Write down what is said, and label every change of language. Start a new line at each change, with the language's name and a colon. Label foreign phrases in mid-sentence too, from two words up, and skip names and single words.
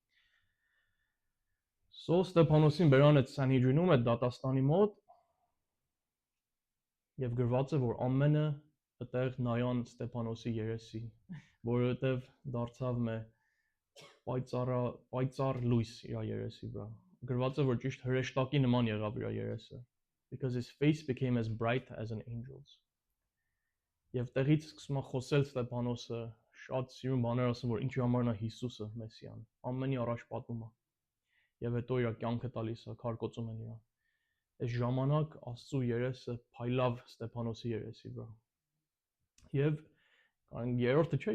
Armenian: So Ստեփանոսին բերան այդ Սանհեդրինում, այդ դատաստանի մոտ եւ գրված է, որ ամենը այդտեղ նայան Ստեփանոսի երեսին, որովհետեւ դարձավ մե պայծառ լույս իր երեսի վրա։ Գրված է, որ ճիշտ հրեշտակի նման եղավ իր երեսը,
English: because his face became as bright as an angel's։
Armenian: Եվ տեղից սկսում է խոսել Ստեփանոսը, շատ սիրուն բաներ ասում, որ ինչի համար նա Հիսուսը Մեսիան, ամենի առաջ պատում է։ Եվ հետո իր կյանքը տալիս է, քարկոծում են իրան։ Այս ժամանակ Աստծո երեսը փայլավ Ստեփանոսի երեսի վրա։ Եվ երրորդը չէ,